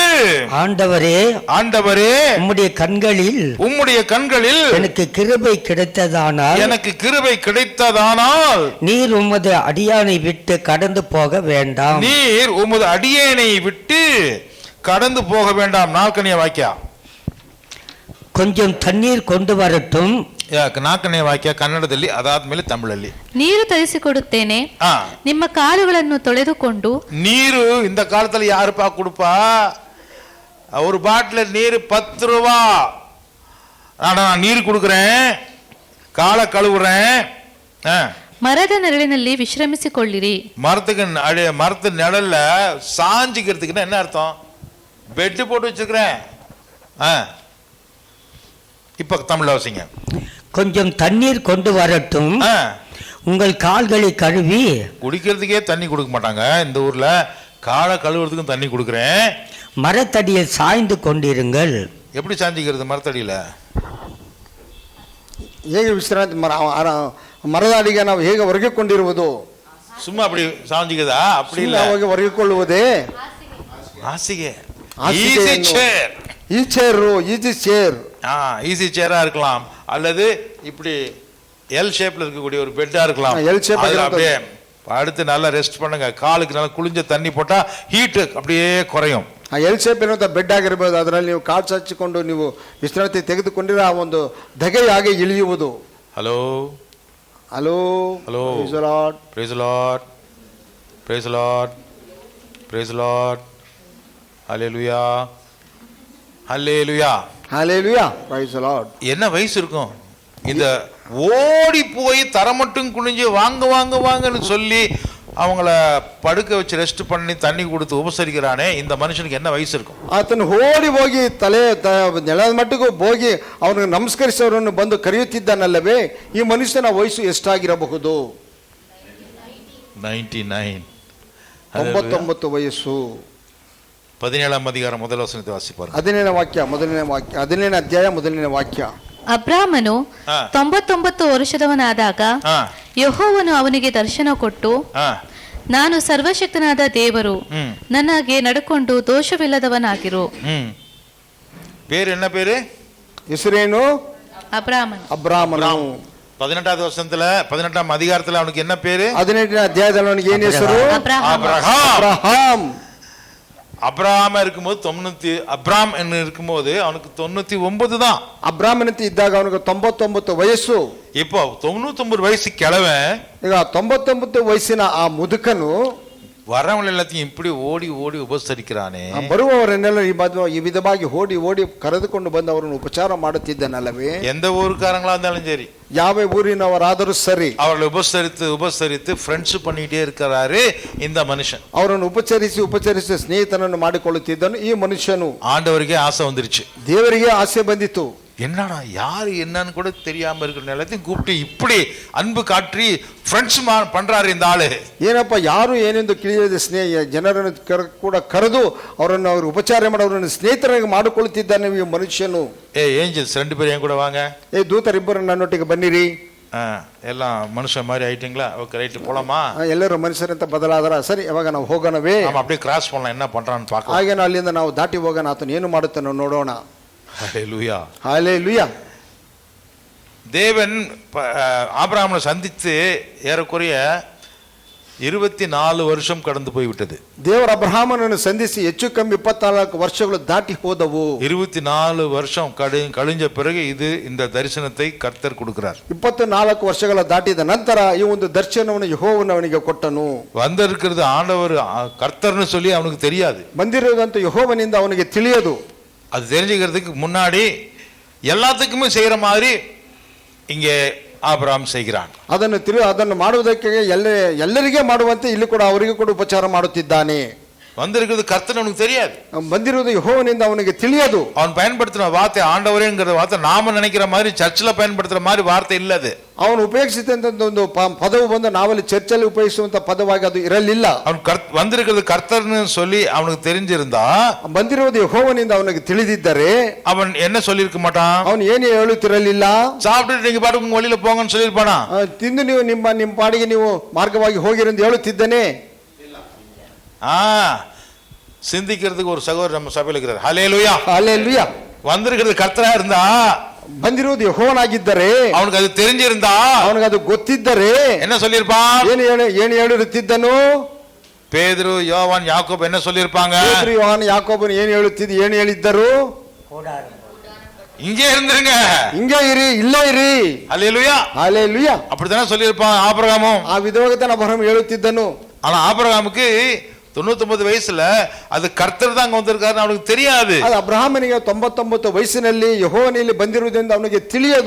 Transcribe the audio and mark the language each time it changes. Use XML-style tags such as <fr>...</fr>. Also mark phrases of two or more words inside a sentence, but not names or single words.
<ta>ஆண்டவரே, ஆண்டவரே, உம்முடைய கண்களில் எனக்கு கிருபை கிடைத்ததானால் எனக்கு கிருபை கிடைத்ததானால் நீர் உமது அடியானை விட்டு கடந்து போக வேண்டாம். நீர் உமது அடியேனை விட்டு கடந்து போக வேண்டாம்.</ta> <kn>ನಾಲ್ಕನೆಯ ವಾಕ್ಯ,</kn> <ta>கொஞ்சம் தண்ணீர் கொண்டு வரட்டும்.</ta> <kn>4ನೇ ವಾಕ್ಯ ಕನ್ನಡದಲ್ಲಿ, ಅದಾದ್ಮೇಲೆ ತಮಿಳಲ್ಲಿ. ನೀರು ತರಿಸಿಕೊಡುತ್ತೇನೆ, ನಿಮ್ಮ ಕಾಲುಗಳನ್ನು ತೊಳೆದುಕೊಂಡು. ನೀರು</kn> <ta>இந்த காலத்துல யாருப்பா கொடுப்பா? ஒரு பாட்டில் நீர் 10 ரூபா. நான் நீர் கொடுக்குறேன், காலை கழுவுறேன்.</ta> <kn>மರದ ನೆರಳಿನಲ್ಲಿ ವಿಶ್ರಮಿಸಿಕೊಳ್ಳಿರಿ.</kn> <ta>மரத்து நிழல்ல சாஞ்சிக்கிறதுக்குன்னா என்ன அர்த்தம்? பெட்டு போட்டு வச்சிருக்கிறேன். இப்ப தமிழ்ல வாசிங்க. கொஞ்சம் தண்ணீர் கொண்டு வரட்டும், உங்கள் கால்களை கழுவி. குடிக்கிறதுக்கே தண்ணி கொடுக்க மாட்டாங்க இந்த ஊர்ல, காலை கழுவுறதுக்கும் தண்ணி கொடுக்குறேன். மரத்தடியில் சாய்ந்து கொண்டிருங்கள். எப்படி சாஞ்சிக்கிறது மரத்தடியில?</ta> <kn>ಹೇಗೆ ವಿಶ್ರಾಂತಿ ಮರದ ಅಡಿಗೆ ನಾವು ಹೇಗೆ ಒರಗಿಕೊಂಡಿರುವುದು?</kn> <ta>சும்மா அப்படி சாஞ்சிக்கிறதா? அப்படி இல்ல,</ta> <kn>ಒರಗಿಕೊಳ್ಳುವುದೇ ಹಾಸಿಗೆ,</kn> <en>easy chair</en> <ta>இருக்கலாம், அல்லது இப்படி</ta> <en>L shape</en> <ta>இருக்கக்கூடிய ஒரு பெட்டா இருக்கலாம். அப்படியே அடுத்து நல்லா ரெஸ்ட் பண்ணுங்க. காலுக்கு நல்லா குளிஞ்ச தண்ணி போட்டா ஹீட் அப்படியே குறையும்.</ta> <en>L shape</en> <kn>ಇರುವಂತ ಬೆಡ್ ಆಗಿರ್ಬೋದು, ಅದರಲ್ಲಿ ನೀವು ಕಾಲು ಹಚ್ಚಿಕೊಂಡು ನೀವು ವಿಶ್ರಾಂತಿ ತೆಗೆದುಕೊಂಡಿರೋ ಆ ಒಂದು ಧಗೆ ಹಾಗೆ ಇಳಿಯುವುದು. ಹಲೋ ಹಲೋ ಹಲೋ,</kn> <en>Praise the Lord, Praise the Lord, Praise the Lord, Praise the Lord,</en> <ta>ஹல்லேலூயா, ஹல்லேலூயா,</ta> <en>ஹல்லேலூயா, Praise the Lord.</en> <ta>என்ன வயசு இருக்கும் இந்த ஓடி போய் தர மட்டும் குனிஞ்சு வாங்க வாங்க வாங்கன்னு சொல்லி அவங்கள படுக்க வச்சு ரெஸ்ட் பண்ணி தண்ணி கொடுத்து உபசரிக்கிறானே, இந்த மனுஷனுக்கு என்ன வயசு இருக்கும்?</ta> <kn>ಆತನು ಓಡಿ ಹೋಗಿ ನೆಲದ ಮಟ್ಟಿಗೂ ಹೋಗಿ ಅವನಿಗೆ ನಮಸ್ಕರಿಸೋರನ್ನು ಬಂದು ಕರೆಯುತ್ತಿದ್ದಾನಲ್ಲವೇ, ಈ ಮನುಷ್ಯನ ವಯಸ್ಸು ಎಷ್ಟಾಗಿರಬಹುದು? 99 ವಯಸ್ಸು.</kn> <ta>17ನೇ அதிகார முதல் வசனத்தை வாசிப்பாரு.</ta> <kn>17ನೇ ವಾಕ್ಯ, 17ನೇ ಅಧ್ಯಾಯ 1ನೇ ವಾಕ್ಯ. ಅಬ್ರಾಮನು 99 ವರ್ಷದವನಾದಾಗ ಯೆಹೋವನು ಅವನಿಗೆ ದರ್ಶನ ಕೊಟ್ಟು, ನಾನು ಸರ್ವಶಕ್ತನಾದ ದೇವರು, ನನಗೆ ನಡ್ಕೊಂಡು ದೋಷವಿಲ್ಲದವನಾಗಿರು.</kn> <ta>பேர் என்ன பேரு?</ta> <kn>ಹೆಸರೇನು? ಅಬ್ರಾಮನು.</kn> <ta>18வது வசனத்துல 18ஆம் அதிகாரத்துல அவனுக்கு என்ன பேரு?</ta> <kn>18ನೇ ಅಧ್ಯಾಯದಲ್ಲಿ ಅವನಿಗೆ ಏನು ಹೆಸರು? ಅಬ್ರಹಾಂ.</kn> <ta>அப்ராம் இருக்கும்போது 90, அப்ராம் என்ன இருக்கும்போது அவனுக்கு 99 தான்.</ta> <kn>ಅಬ್ರಾಮನಂತೆ ಇದ್ದಾಗ ಅವನಿಗೆ 99 ವಯಸ್ಸು.</kn> <ta>இப்போ 99 வயசு கிழவன்,</ta> <kn>ಈಗ 99 ವಯಸ್ಸಿನ ಆ ಮುದುಕನು</kn> <ta>வரவங்க எல்லாத்தையும் இப்படி ஓடி ஓடி உபசரிக்கிறானே,</ta> <kn>ಬರುವವರನ್ನೆಲ್ಲ ಈ ವಿಧವಾಗಿ ಓಡಿ ಓಡಿ ಕರೆದುಕೊಂಡು ಬಂದು ಅವರನ್ನು ಉಪಚಾರ ಮಾಡುತ್ತಿದ್ದಾನಲ್ಲವೇ?</kn> <ta>எந்த ஊருக்காரங்களா இருந்தாலும் சரி,</ta> <kn>ಯಾವ ಊರಿನವರಾದರೂ ಸರಿ,</kn> <ta>அவர்களை உபசரித்து உபசரித்து ಫ್ರೆಂಡ್ಸ್ பண்ணிட்டே இருக்கிறாரு இந்த மனுஷன்.</ta> <kn>ಅವರನ್ನು ಉಪಚರಿಸಿ ಉಪಚರಿಸಿ ಸ್ನೇಹಿತನನ್ನು ಮಾಡಿಕೊಳ್ಳುತ್ತಿದ್ದನು ಈ ಮನುಷ್ಯನು.</kn> <ta>ஆண்டவருக்கே ஆசை வந்துருச்சு,</ta> <kn>ದೇವರಿಗೆ ಆಸೆ ಬಂದಿತು.</kn> <ta>என்னடா யாரு என்னன்னு கூட தெரியாம இருக்கிற எல்லாத்தையும் கூப்பிட்டு இப்படி அன்பு காட்டி ಫ್ರೆಂಡ್ಸ್ பண்றாரு இந்த ஆளு.</ta> <kn>ಏನಪ್ಪ ಯಾರು ಏನೆಂದು ತಿಳಿಯದೆ ಜನರನ್ನು ಕೂಡ ಕರೆದು ಅವರನ್ನು ಅವರು ಉಪಚಾರ ಮಾಡಿ ಅವರನ್ನು ಸ್ನೇಹಿತರಾಗಿ ಮಾಡಿಕೊಳ್ಳುತ್ತಿದ್ದಾನೆ ಈ ಮನುಷ್ಯನು.</kn> <ta>ஏஞ்சல்ஸ் 2 பேரும் என் கூட வாங்க.</ta> <kn>ದೂತರಿಬ್ಬರು ನನ್ನೊಟ್ಟಿಗೆ ಬನ್ನಿರಿ.</kn> <ta>எல்லாம் ಮನುಷ್ಯ மாதிரி ஆயிட்டீங்களா? ஓகே, ரைட், போலாமா?</ta> <kn>ಎಲ್ಲರೂ ಮನುಷ್ಯರಂತ ಬದಲಾದರ. ಸರಿ, ಅವಾಗ ನಾವು ಹೋಗೋಣವೇ?</kn> <ta>அப்படியே ಕ್ರಾಸ್ பண்ணலாம், என்ன பண்றான்னு பார்க்கலாம்.</ta> <kn>ಹಾಗೆ ಅಲ್ಲಿಂದ ನಾವು ದಾಟಿ ಹೋಗೋಣ, ಆತನು ಏನು ಮಾಡುತ್ತಾನೋ ನೋಡೋಣ.</kn> <ta>ஹல்லேலூயா, ஹல்லேலூயா. தேவன் ஆபிரகாமை சந்தித்து ஏறக்குறைய 24 வருஷம் கடந்து போய்விட்டது.</ta> <kn>ದೇವರ ಅಬ್ರಹಾಮನನ್ನು ಸಂಧಿಸಿ ಹೆಚ್ಚು ಕಮ್ಮಿ 24 ವರ್ಷಗಳು ದಾಟಿ ಹೋದವು.</kn> <ta>24 வருஷம் கழிஞ்ச பிறகு இந்த தரிசனத்தை கர்த்தர் கொடுக்கிறார்.</ta> <kn>24 ವರ್ಷಗಳ ದಾಟಿದ ನಂತರ ಈ ಒಂದು ದರ್ಶನವನ್ನು ಯೆಹೋವನು ಅವನಿಗೆ ಕೊಟ್ಟನು.</kn> <ta>வந்திருக்கிறது ஆண்டவர் கர்த்தர்னு சொல்லி அவனுக்கு தெரியாது.</ta> <kn>ಬಂದಿರುವುದಂತ ಯೆಹೋವನಿಂದ ಅವನಿಗೆ ತಿಳಿಯದು.</kn> <ta>அது தெரிஞ்சுக்கிறதுக்கு முன்னாடி எல்லாத்துக்குமே செய்யற மாதிரி இங்கே ಆಬ್ರಹಾಂ செய்கிறான்.</ta> <kn>ಅದನ್ನು ಮಾಡುವುದಕ್ಕೆ ಎಲ್ಲರಿಗೆ ಮಾಡುವಂತೆ ಇಲ್ಲಿ ಕೂಡ ಅವರಿಗೆ ಕೂಡ ಉಪಚಾರ ಮಾಡುತ್ತಿದ್ದಾನೆ.</kn> <ta>வந்திருக்கிறது கர்த்தர் அவனுக்கு தெரியாது.</ta> <kn>ಬಂದಿರುವುದು ಯೆಹೋವನಿಂದ ಅವನಿಗೆ ತಿಳಿಯದು.</kn> <ta>அவன் பயன்படுத்தின வார்த்தை ஆண்டவரேங்கிற வார்த்தை நாம நினைக்கிற மாதிரி சர்ச்சில் பயன்படுத்துற மாதிரி வார்த்தை இல்ல அது.</ta> <kn>ಅವನು ಉಪಯೋಗಿಸಿದಂತ ಒಂದು ಪದವು ಬಂದು ನಾವಲ್ಲಿ ಚರ್ಚಲ್ಲಿ ಉಪಯೋಗಿಸುವಂತ ಪದವಾಗಿ ಅದು ಇರಲಿಲ್ಲ.</kn> <ta>அவன் வந்திருக்கிறது கர்த்தர்னு சொல்லி அவனுக்கு தெரிஞ்சிருந்தா,</ta> <kn>ಬಂದಿರುವುದು ಯೆಹೋವನಿಂದ ಅವನಿಗೆ ತಿಳಿದಿದ್ದರೆ</kn> <ta>அவன் என்ன சொல்லியிருக்க மாட்டான்?</ta> <kn>ಅವನು ಏನು ಹೇಳುತ್ತಿರಲಿಲ್ಲ.</kn> <ta>சாப்பிட்டு நீங்க பாட்டுக்கு உங்க வழியில போங்கன்னு சொல்லியிருப்பானா?</ta> <kn>ತಿಂದು ನೀವು ನಿಮ್ಮ ಪಾಡಿಗೆ ನೀವು ಮಾರ್ಗವಾಗಿ ಹೋಗಿರಿ ಎಂದು ಹೇಳುತ್ತಿದ್ದಾನೆ.</kn> <ta>சிந்திக்கிறதுக்கு ஒரு சகோதரர் நம்ம சபையில் இருக்கிறார். ஹல்லேலூயா. ஹல்லேலூயா. வந்திருக்கிறது கர்த்தரா இருந்தா,</ta> <kn>ಬಂದಿರುವುದು ಯೆಹೋವನಾಗಿದ್ದರೆ,</kn> <ta>அவனுக்கு அது தெரிஞ்சிருந்தா,</ta> <kn>ಅವನಿಗೆ ಅದು ಗೊತ್ತಿದ್ದರೆ</kn> <ta>என்ன சொல்லியிருப்பான்?</ta> <kn>ಏನು ಹೇಳುತ್ತಿದ್ದನು?</kn> <ta>பேதுரு, யோவான், யாக்கோபு என்ன சொல்லியிருப்பாங்க? பேதுரு, யோவான்,</ta> <kn>ಯಾಕೋಬನು ಏನು ಹೇಳಿದ್ದರು?</kn> <ta>இங்கே இருந்துருங்க, இங்கே இரு,</ta> <kn>ಇಲ್ಲೇ ಇರಿ.</kn> <ta>ஹல்லேலூயா. ஹல்லேலூயா. அப்படித்தானே சொல்லியிருப்பான் ஆபிரகாமும்.</ta> <kn>ಆ ವಿಧವಾಗಿ ಅಬ್ರಹಾಂ ಹೇಳುತ್ತಿದ್ದನು.</kn> <ta>ஆனா ஆபிரகாமுக்கு 99 வயசுல அது கர்த்தர் தான் அங்க வந்திருக்காருன்னு அவனுக்கு தெரியாது.</ta> <kn>ಅದು ಅಬ್ರಹಾಮನಿಗೆ 99 ವಯಸ್ಸಿನಲ್ಲಿ ಯೆಹೋವನಲ್ಲಿ ಬಂದಿರುವುದೆಂದು ಅವನಿಗೆ ತಿಳಿಯದು.</kn>